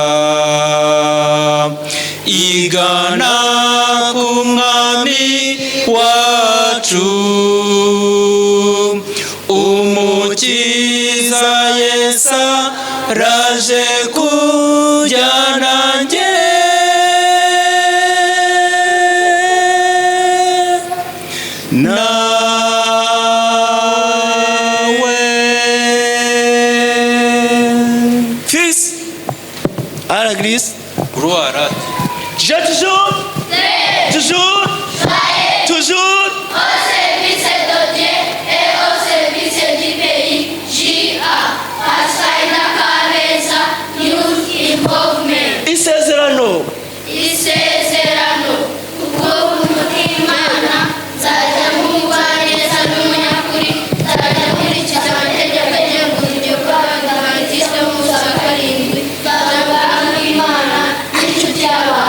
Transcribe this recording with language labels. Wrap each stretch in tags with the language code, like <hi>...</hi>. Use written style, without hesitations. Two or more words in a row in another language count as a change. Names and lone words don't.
<rw>igana ku mwami wacu, umukiza Yesu araje kujyana nanjye, nawe.</rw> <fr>Fils à l'église. Gloire à Dieu. J'ai toujours, toujours, toujours. Au service de Dieu et au service du pays, J.A.</fr> <en>Pathfinder Kabeza Youth Involvement.</en> <rw>Isezerano. Isezerano ubw'ubuntu bw'Imana, nzajya mwumva neza n'umunyakuri, nzajya nkurikiza amategeko agenga urubyiruko rw'Abadivantisite b'umunsi wa karindwi, nzajya n'Imana n'inshuti y'abantu.</rw>